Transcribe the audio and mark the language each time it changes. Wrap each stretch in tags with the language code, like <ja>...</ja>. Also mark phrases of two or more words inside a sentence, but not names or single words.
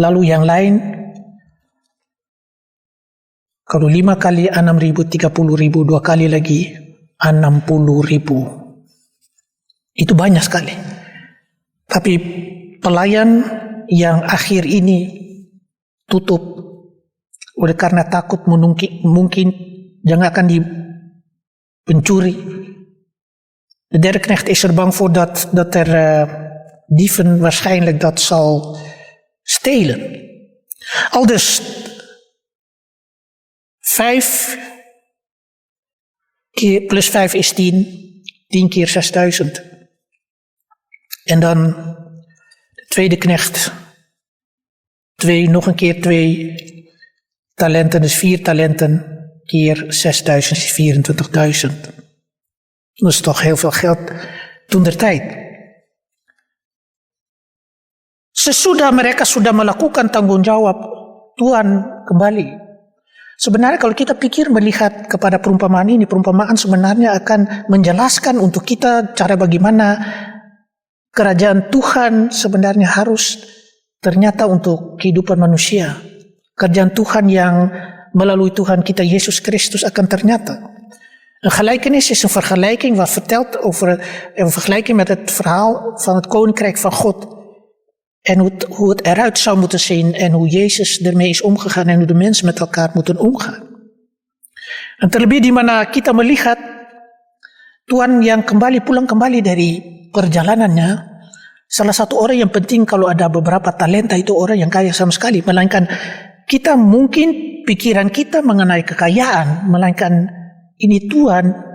<id>Lalu yang lain, kalau 5 kali 6.000, 30.000, 2 kali lagi 60.000. Itu banyak sekali. Tapi pelayan yang akhir ini tutup oleh karena takut mungkin jangan akan dipencuri.</id> <nl>De derde knecht is er bang voor dat er dieven waarschijnlijk dat zal stelen. Aldus 5 keer plus 5 is 10, 10 keer 6.000. En dan de tweede knecht, 2, nog een keer 2 talenten, dus 4 talenten keer 6.000 is 24.000. Dat is toch heel veel geld toen der tijd.</nl> <id>Mereka sudah melakukan tanggung jawab, Tuhan kembali. Sebenarnya kalau kita pikir melihat kepada perumpamaan ini, perumpamaan sebenarnya akan menjelaskan untuk kita cara bagaimana kerajaan Tuhan sebenarnya harus ternyata untuk kehidupan manusia. Kerajaan Tuhan yang melalui Tuhan kita Yesus Kristus akan ternyata.</id> <nl>Een gelijkenis is een vergelijking wat vertelt over een vergelijking met het verhaal van het koninkrijk van God. En hoe het eruit zou moeten zien en hoe Yesus ermee is omgegaan en hoe de mensen met elkaar moeten omgaan.</nl> <id>En terlebih di mana kita melihat Tuhan yang pulang kembali dari perjalanannya, salah satu orang yang penting kalau ada beberapa talenta itu orang yang kaya sama sekali, melainkan kita mungkin pikiran kita mengenai kekayaan, melainkan ini Tuhan</id>